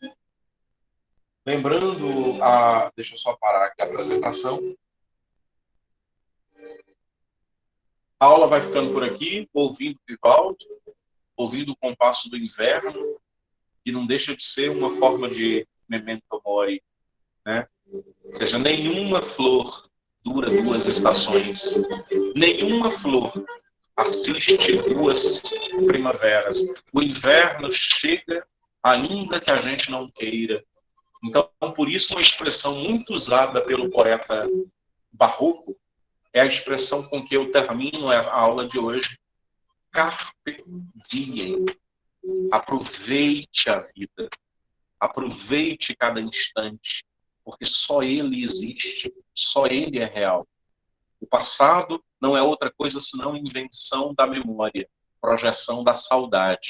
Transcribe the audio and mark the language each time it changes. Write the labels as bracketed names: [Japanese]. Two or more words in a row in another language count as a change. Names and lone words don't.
[Portuguese] Lembrando deixa eu só parar aqui a apresentação. A aula vai ficando por aqui, ouvindo Vivaldi, ouvindo o compasso do inverno, que não deixa de ser uma forma de [Latin] memento mori, [Portuguese] né? Ou seja, nenhuma flor dura 2 estações. Nenhuma flor assiste 2 primaveras. O inverno chega ainda que a gente não queira. Então, por isso, uma expressão muito usada pelo poeta Barroco é a expressão com que eu termino a aula de hoje. [Latin] Carpe diem. [Portuguese] Aproveite a vida. Aproveite cada instante, porque só ele existe, só ele é real. O passado não é outra coisa senão invenção da memória, projeção da saudade.